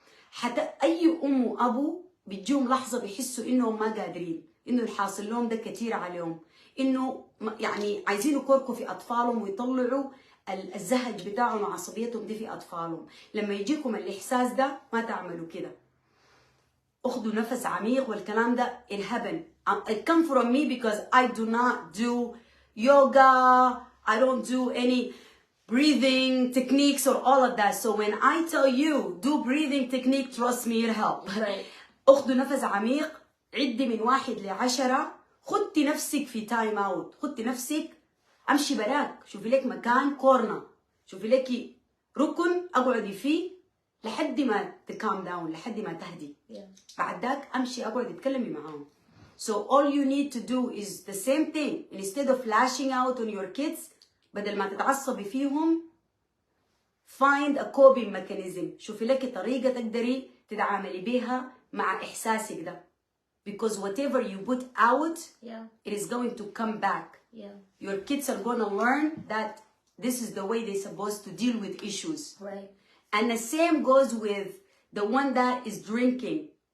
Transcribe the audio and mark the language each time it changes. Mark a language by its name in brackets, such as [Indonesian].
[Arabic] حتى أي أم وأبو بتجيهم لحظة بيحسوا إنهم ما قادرين، إنه الحاصل لهم ده كتير عليهم، إنه يعني عايزين يكركوا في أطفالهم ويطلعوا الزهج بتاعهم وعصبيتهم دي في أطفالهم. لما يجيكم الإحساس ده ما تعملوا كده. أخذوا نفس عميق والكلام ده [English] in heaven. It come from me because I do not do yoga. I don't do any breathing techniques or all of that. So when I tell you do breathing technique, trust me, it'll help. Right. [Arabic] أخذوا نفس عميق، عدي من 1 ل10، خدي نفسك في تايم اوت، خدي نفسك امشي براك، شوفي لك مكان كورنر، شوفي لك ركن اقعدي فيه لحد ما تكام داون، لحد ما تهدي. بعد ذاك امشي اقعد اتكلمي معاهم. [English] So all you need to do is the same thing. Instead of lashing out on your kids، [Arabic] بدل ما تتعصبي فيهم، [English] find a coping mechanism. [Arabic] شوفي لك طريقة تقدري تتعاملي بيها مع احساسك ده. [English] Because whatever you put out, it is going to come back. Your kids are going to learn that this is the way they're supposed to deal with issues. Right. And the same goes with the one that is drinking.